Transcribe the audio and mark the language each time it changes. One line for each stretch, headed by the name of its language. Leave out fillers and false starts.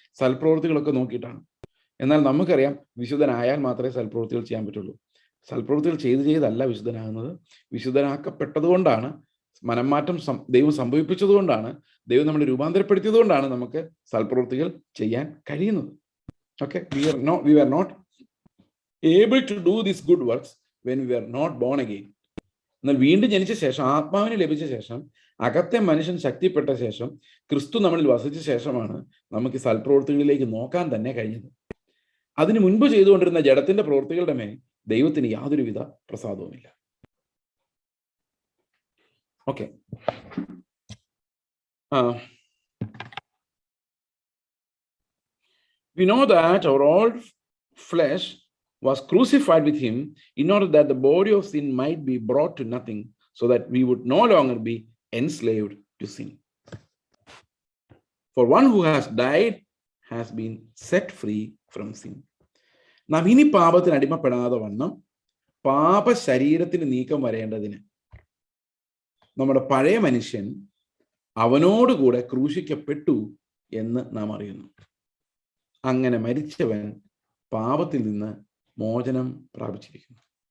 Malayalam: സൽപ്രവൃത്തികളൊക്കെ നോക്കിയിട്ടാണ്. എന്നാൽ നമുക്കറിയാം വിശുദ്ധനായാൽ മാത്രമേ സൽപ്രവൃത്തികൾ ചെയ്യാൻ പറ്റുള്ളൂ. സൽപ്രവൃത്തികൾ ചെയ്തല്ല വിശുദ്ധനാകുന്നത്. വിശുദ്ധനാക്കപ്പെട്ടതുകൊണ്ടാണ്, മനംമാറ്റം ദൈവം സംഭവിപ്പിച്ചതുകൊണ്ടാണ്, ദൈവം നമ്മളെ രൂപാന്തരപ്പെടുത്തിയത് കൊണ്ടാണ് നമുക്ക് സൽപ്രവൃത്തികൾ ചെയ്യാൻ കഴിയുന്നത്.
English: Okay, we were not able to do these good works when we were not born again.
Malayalam: എന്നാൽ വീണ്ടും ജനിച്ച ശേഷം, ആത്മാവിനെ ലഭിച്ച ശേഷം, അകത്തെ മനുഷ്യൻ ശക്തിപ്പെട്ട ശേഷം, ക്രിസ്തു നമ്മളിൽ വസിച്ച ശേഷമാണ് നമുക്ക് സൽപ്രവൃത്തികളിലേക്ക് നോക്കാൻ തന്നെ കഴിഞ്ഞത്. അതിനു മുൻപ് ചെയ്തുകൊണ്ടിരുന്ന ജഡത്തിന്റെ പ്രവൃത്തികളുടെ മേൽ ദൈവത്തിന് യാതൊരുവിധ പ്രസാദവുമില്ല.
English: Okay, we know that our old flesh was crucified with him in order that the body of sin might be brought to nothing, so that we would no longer be enslaved to sin. For one who has died has been set free from sin.
Malayalam: നാം ഇനി പാപത്തിന് അടിമപ്പെടാതെ വണ്ണം പാപ ശരീരത്തിന് നീക്കം വരേണ്ടതിന് നമ്മുടെ പഴയ മനുഷ്യൻ അവനോടുകൂടെ ക്രൂശിക്കപ്പെട്ടു എന്ന് നാം അറിയുന്നു. അങ്ങനെ മരിച്ചവൻ പാപത്തിൽ നിന്ന് മോചനം പ്രാപിച്ചിരിക്കുന്നു.